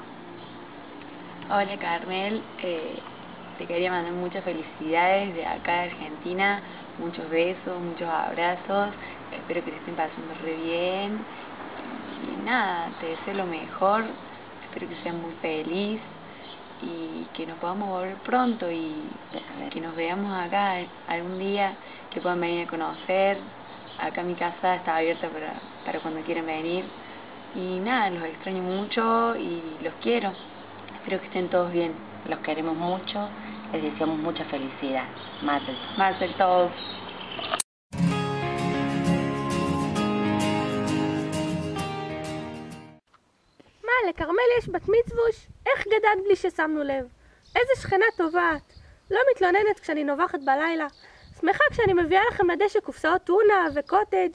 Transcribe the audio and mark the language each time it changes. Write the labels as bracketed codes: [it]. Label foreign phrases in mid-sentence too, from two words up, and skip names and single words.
[es] Hola Carmel, te quería mandar muchas felicidades de acá de Argentina, muchos besos, muchos abrazos, espero que te estén pasando re bien y nada, te deseo lo mejor, espero que seas muy feliz y que nos podamos ver pronto y que nos veamos acá algún día, que puedan venir a conocer. Acá mi casa está abierta para cuando quieran venir y nada, los extraño mucho y los quiero. Espero que estén todos bien. Los queremos mucho, les deseamos mucha felicidad. [he] מזל טוב. מה, לכרמל יש בת מצווש? איך גדלת בלי ששמנו לב? איזה שכנה טובה את. לא מתלוננת כשאני נובחת בלילה. שמחה כשאני מביאה לכם לדשא קופסאות טונה וקוטג'.